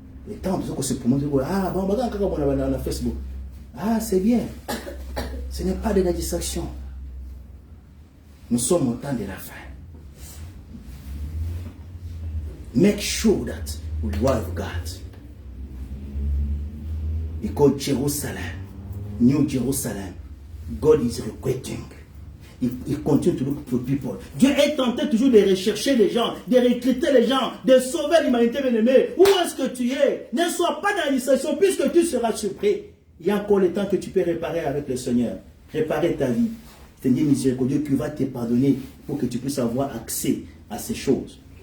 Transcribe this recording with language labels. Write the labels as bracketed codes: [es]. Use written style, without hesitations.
[fr] Et tant que c'est pour moi ah bon [ln] baga kaka bona na [fr] Facebook. Ah, c'est bien. Ce n'est pas de la distraction. Nous sommes au temps de la fin. [en] Make sure that we love God. Because Jerusalem, New Jerusalem, God is requesting. Il continue to look for people. [fr] Dieu est tenté toujours de rechercher les gens, de recruter les gens, de sauver l'humanité bien-aimée. Où est-ce que tu es? Ne sois pas dans la distraction puisque tu seras surpris. Il y a encore le temps que tu peux réparer avec le Seigneur. Réparer ta vie. Seigneur miséricordieux qui va te pardonner pour que tu puisses avoir accès à ces choses.